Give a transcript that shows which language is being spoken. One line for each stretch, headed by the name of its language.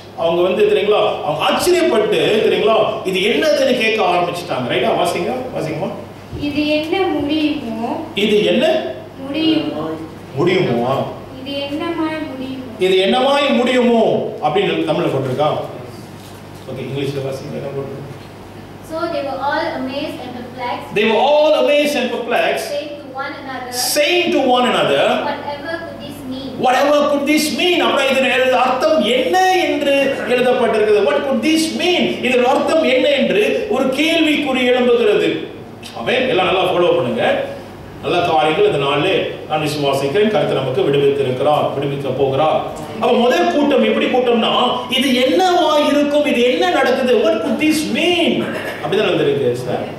Tamil: அவங்க வந்து தெரியுங்களா அவங்க ஆச்சரியப்பட்டு தெரியுங்களா இது என்னதுன்னு கேட்க ஆரம்பிச்சிட்டாங்க. ரைட்டா? வாசிங்கம்மா. இது என்ன முடியுமோ, இது என்ன முடியுமோ, முடியுமோ, இது என்னமாய் முடியுமோ, இது என்னமாய் முடியுமோ அப்படின்னு தமிழ்ல போட்டிருக்கா. ஓகே, இங்கிலீஷ்ல வாசிங்க. என்ன போட்டிருக்கு?
English: So they were all amazed and perplexed. They were all amazed and perplexed, saying to one another, whatever could this mean? Whatever could this mean?
Tamil: அப்ப இதன் அர்த்தம் என்ன என்று எழுதப்பட்டிருக்கிறது.
English: What could this mean?
Tamil: இதன் அர்த்தம் என்ன என்று ஒரு கேள்விக்குறி எழும்புகிறது. ஆமென். எல்லாம் நல்லா ஃபாலோ பண்ணுங்க. நல்ல காரியங்கள் இந்த நாளிலே நான் விசுவாசிக்கிறேன். கர்த்தர் நமக்கு விடுவிக்க போகிறார். அப்ப முதல் கூட்டம் எப்படி கூட்டம்னா இது என்னவா இருக்கும், இது என்ன நடக்குது,
English: what could this mean
Tamil: அப்படிதான் எழுதிருக்கு சார்.